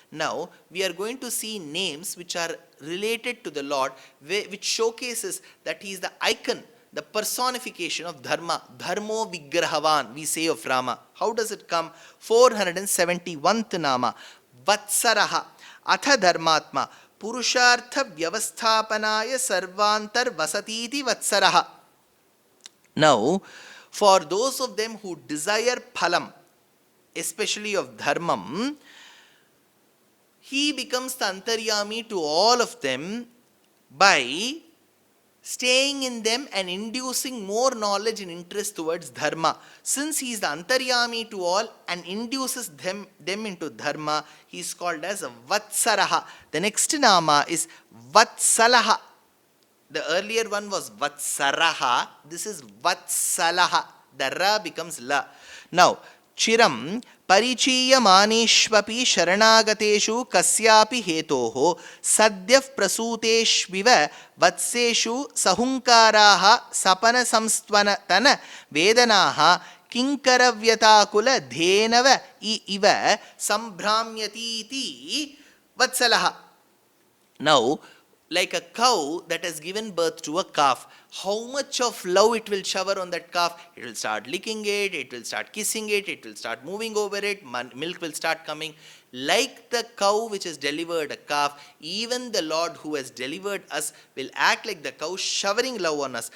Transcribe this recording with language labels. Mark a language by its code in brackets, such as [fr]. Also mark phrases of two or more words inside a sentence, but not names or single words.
[en] Now, we are going to see names which are related to the Lord, which showcases that He is the icon, the personification of Dharma. [sa] Dharmo Vigrahavan, [en] we say of Rama. How does it come? 471th Nama. [sa] Vatsaraha, Atha Dharmatma, Purushartha Vyavasthapanaya Sarvantar Vasatiti Vatsaraha. [en] Now, for those of them who desire phalam, especially of dharmam, he becomes the antaryami to all of them by staying in them and inducing more knowledge and interest towards dharma. Since he is the antaryami to all and induces them into dharma, he is called as Vatsaraha. The next nama is Vatsalaha. The earlier one was Vatsaraha. This is Vatsalaha. The Ra becomes La. Now, [sa] Chiram Parichiya Manishvapi Sharanagateshu Kasyapi Hetoho Sadhyav Prasuteshviva Vatseshu Sahunkaraha Sapana Samstvanatana Vedanaha Kinkaravyatakula Dhenava Iva Sambhramyatiti Vatsalaha. [en] Now, like a cow that has given birth to a calf, how much of love it will shower on that calf? It will start licking it, it will start kissing it, it will start moving over it, milk will start coming. Like the cow which has delivered a calf, even the Lord who has delivered us will act like the cow, showering love on us.